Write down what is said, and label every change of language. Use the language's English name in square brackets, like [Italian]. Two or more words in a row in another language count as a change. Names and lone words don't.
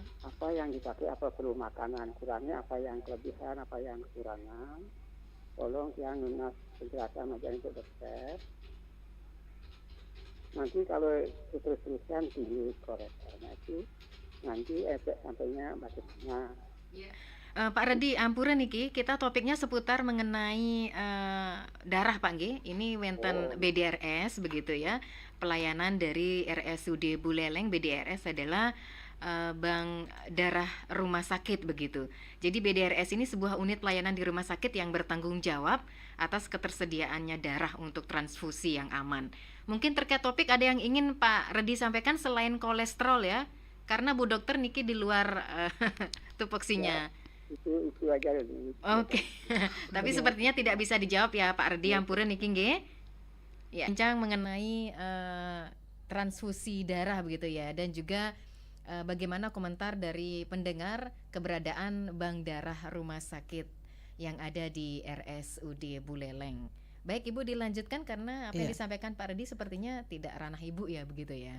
[Indonesian] Apa yang dipakai, apa perlu makanan kurangnya, apa yang kelebihan, apa yang kekurangan. Tolong yang lunas penjelasan aja untuk dokter. Nanti kalau terus-terusan tinggi kolesterolnya itu, nanti efek sampainya bagaimana? [Balinese] Pak Redi, ampura niki, [Indonesian] kita topiknya seputar mengenai darah Pak Nggih. Ini wenten BDRS begitu ya. Pelayanan dari RSUD Buleleng. BDRS adalah bank darah rumah sakit begitu. Jadi BDRS ini sebuah unit pelayanan di rumah sakit yang bertanggung jawab atas ketersediaannya darah untuk transfusi yang aman. Mungkin terkait topik ada yang ingin Pak Redi sampaikan selain kolesterol ya? Karena Bu Dokter niki di luar tupoksinya. Itu aja dulu. Oke. Tapi sepertinya tidak bisa dijawab ya Pak Redi, [Balinese] ampura niki nggih. [Indonesian] Ya, bincang mengenai transfusi darah begitu ya, dan juga bagaimana komentar dari pendengar keberadaan bank darah rumah sakit yang ada di RSUD Buleleng. Baik Ibu, dilanjutkan karena apa yang disampaikan Pak Redi sepertinya tidak ranah Ibu ya begitu ya.